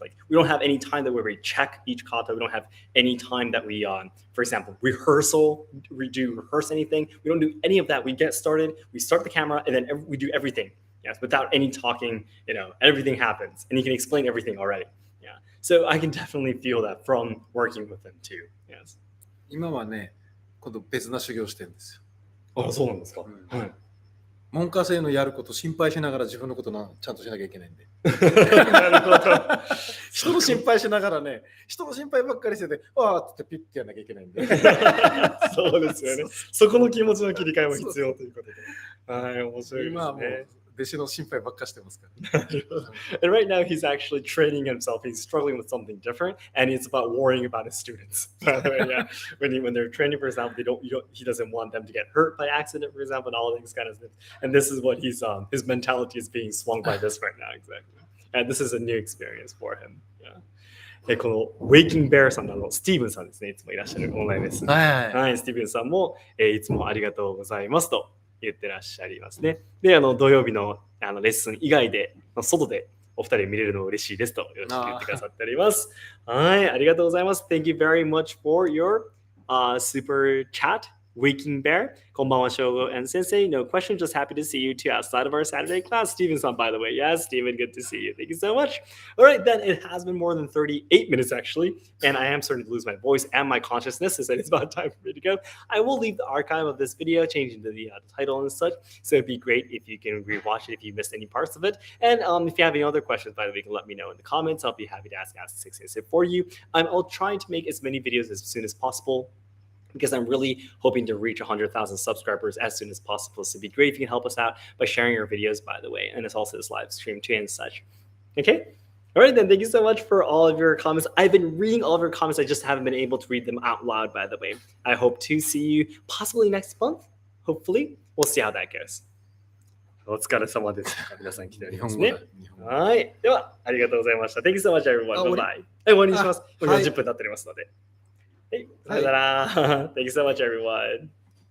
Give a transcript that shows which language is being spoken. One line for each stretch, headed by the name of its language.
English: Like we don't have any time that we check each kata. We don't have any time that we, for example, rehearse anything. We don't do any of that. We get started, we start the camera, and then we do everything. Yes, without any talking, everything happens, and you can explain everything already. Yeah, so I can definitely feel that from working with him too. Yes.
Japanese: 今はね、今度別な修行してるんですよ。あ、そうなんですか。はい。門下生のやること心配しながら自分のことちゃんとしなきゃいけないんで。なるほど。人の心配しながらね、人の心配ばっかりしてて、ああってピッてやんなきゃいけないんで。そうですよね。そこの気持ちの切り替えも必要ということで。はい、面白いですね。今はもう弟子の心配ばっかしてますから。
English: And right now he's actually training himself. He's struggling with something different, and it's about worrying about his students. By the way, yeah. When they're training, for example, he doesn't want them to get hurt by accident, for example, and all these kind of things. And this is what his mentality is being swung by this right now, exactly. And this is a new experience for him. Yeah.
Japanese: このウェイキングベアさんのスティーブンさんですね。いつもいらっしゃるオンラインです。はい、スティーブンさんも、いつもありがとうございますと言ってらっしゃいますね。で、土曜日のレッスン以外で、外でお二人見れるの嬉しいですとよろしく言ってくださっております。はい、ありがとうございます。
English: Thank you very much for your super chat. Waking Bear, Konbanwa Shogo and Sensei. No question, just happy to see you too outside of our Saturday class. Steven-san, by the way. Yes, Steven, good to see you. Thank you so much. All right, then it has been more than 38 minutes actually, and I am starting to lose my voice and my consciousness, so it's about time for me to go. I will leave the archive of this video, changing the title and such, so it'd be great if you can rewatch it if you missed any parts of it. And if you have any other questions, by the way, you can let me know in the comments. I'll be happy to ask Seki Sensei for you. I'll try to make as many videos as soon as possible, because I'm really hoping to reach 100,000 subscribers as soon as possible. So it'd be great if you can help us out by sharing your videos, by the way. And it's also this live stream too and such. Okay? All right, then. Thank you so much for all of your comments. I've been reading all of your comments. I just haven't been able to read them out loud, by the way. I hope to see you possibly next month. Hopefully. We'll see how that goes.
Japanese: お疲れ様です。皆さん来ておりますね。はい。では、ありがとうございました。
English: Thank you so much, everyone. Bye bye.
Japanese: はい、終わりにします。40分経っておりますので。はい。さよなら。
English: Thank you so much, everyone.